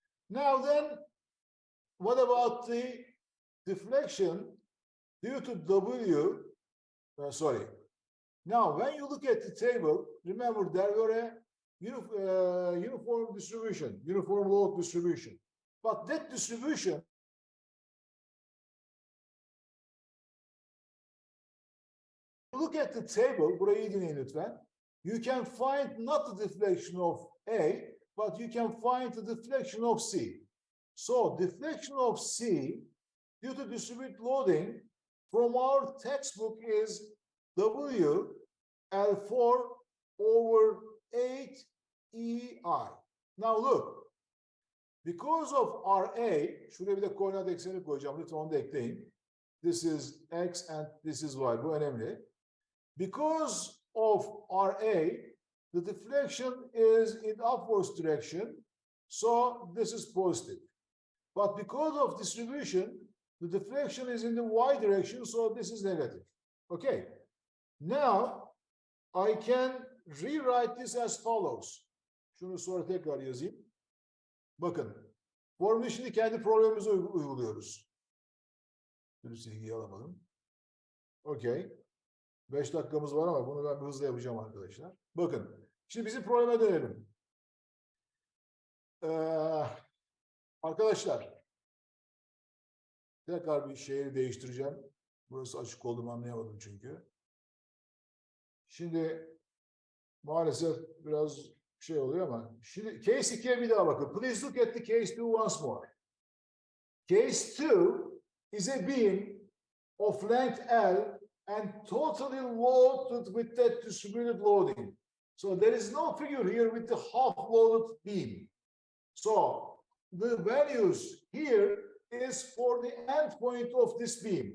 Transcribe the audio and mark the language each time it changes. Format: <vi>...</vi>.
<en>Now then, what about the deflection due to W? Sorry. Now, when you look at the table, remember there were a uniform distribution, uniform load distribution. But that distribution look at the table,</en> <tr>burayı iyi dinleyin lütfen.</tr> <en>You can find not the deflection of A, but you can find the deflection of C. So deflection of C due to distributed loading from our textbook is W L4 over 8 EI. Now look, because of RA,</en> <tr>şuraya bir de koordinat ekseni koyacağım, lütfen onu da ekleyin.</tr> <en>This is X and this is Y,</en> <tr>bu önemli.</tr> <en>Because of RA, the deflection is in upwards direction, so this is positive. But because of distribution, the deflection is in the Y direction, so this is negative. Okay. Now, I can rewrite this as follows.</en> <tr>Şunu sonra tekrar yazayım. Bakın, formülü şimdi kendi problemimize uyguluyoruz. Bir silgiyi alamadım. Okay. 5 dakikamız var ama bunu ben bir hızlı yapacağım arkadaşlar. Bakın, şimdi bizim probleme dönelim. Arkadaşlar, tekrar bir şeyi değiştireceğim. Burası açık olduğumu anlayamadım çünkü. Şimdi maalesef biraz şey oluyor ama şimdi case 2'ye bir daha bakın.</tr> <en>Please look at the case 2 once more. Case 2 is a beam of length L and totally loaded with that distributed loading. So there is no figure here with the half-loaded beam. So the values here is for the end point of this beam.</en>